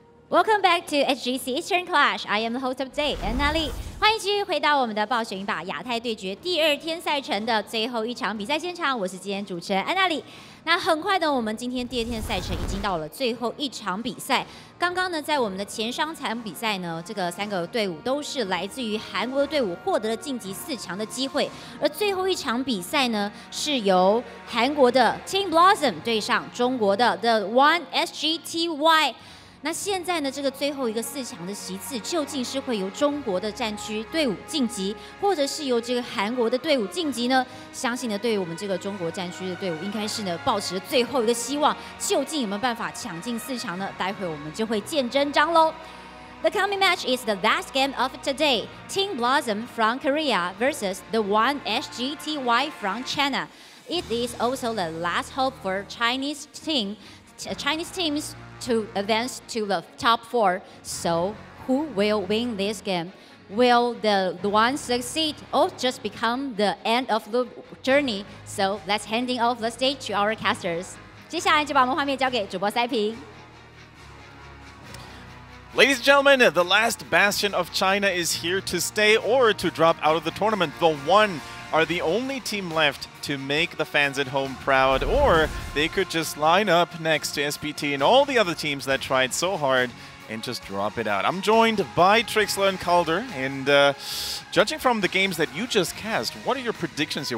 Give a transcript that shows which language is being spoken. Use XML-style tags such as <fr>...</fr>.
<en>Welcome back to HGC Eastern Clash. I am the host of today, 安娜丽。</en> <zh>欢迎继续回到我们的暴雪赢吧亚太对决第2天赛程的最后一场比赛现场，我是今天主持人安娜丽。那很快呢，我们今天第2天赛程已经到了最后一场比赛。刚刚呢，在我们的前3场比赛呢，这个3个队伍都是来自于韩国的队伍，获得了晋级4强的机会。而最后一场比赛呢，是由韩国的 Team BlossoM 对上中国的 TheOne HGC。那现在呢，这个最后一个4强的席次，究竟是会由中国的战区队伍晋级，或者是由这个韩国的队伍晋级呢？相信呢，对于我们这个中国战区的队伍，应该是呢，抱持最后一个希望，究竟有没有办法抢进4强呢？待会我们就会见真章喽。</zh> <en>The coming match is the last game of today. Team BlossoM from Korea versus TheOne HGC from China. It is also the last hope for Chinese teams to advance to the top 4. So, who will win this game? Will the one succeed or just become the end of the journey? So, let's handing off the stage to our casters.</en> <zh>接下来就把我们画面交给主播塞平。</zh> <en>Ladies and gentlemen, the last bastion of China is here to stay or to drop out of the tournament. TheOne are the only team left to make the fans at home proud, or they could just line up next to SPT and all the other teams that tried so hard and just drop it out. I'm joined by Trixler and Calder, and judging from the games that you just cast, what are your predictions here?</en>